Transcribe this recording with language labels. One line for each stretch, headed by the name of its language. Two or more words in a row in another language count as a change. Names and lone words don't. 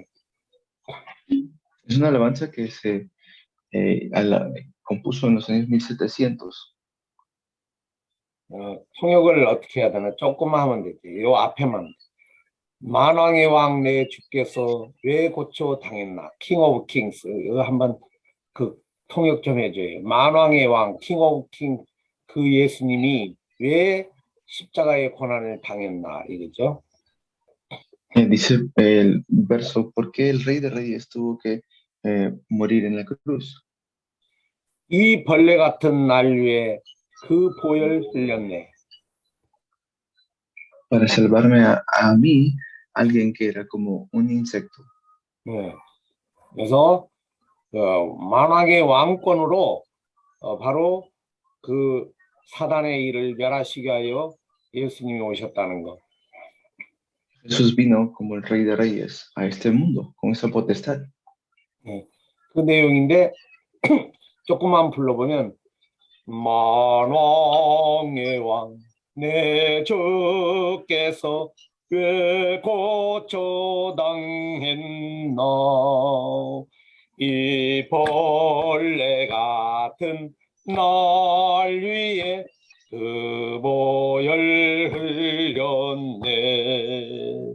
Spanish: Es una alabanza que se compuso en los años 1700.
Korean: 통역을 어떻게 해야 되나? 조금만 하면 되지. 요 앞에만. 만왕의 왕 내 주께서 왜 고쳐 당했나?
English: King of Kings.
Korean: 이거 한번 그 통역 좀 해줘요. 만왕의 왕,
English: King of King,
Korean: 그 예수님이 왜 십자가의 고난을 당했나? 이거죠.
Spanish: Dice el verso, ¿por qué el rey de reyes tuvo que morir en la cruz?
Korean: 이 벌레 같은 난류에 그 보혈 흘렸네.
Spanish: Para salvarme a mí, alguien que era como un insecto.
Korean: 네. 그래서 만왕의 왕권으로 바로 그 사단의 일을 멸하시게 하여 예수님이 오셨다는 거.
Spanish: Jesús vino como el rey de reyes a este mundo, con esa potestad.
Korean: 네. 그 내용인데 조금만 불러보면 만왕의 왕 내 주께서 왜 고쳐 당했나 이 벌레 같은 날 위에 그 보혈 흘렸네.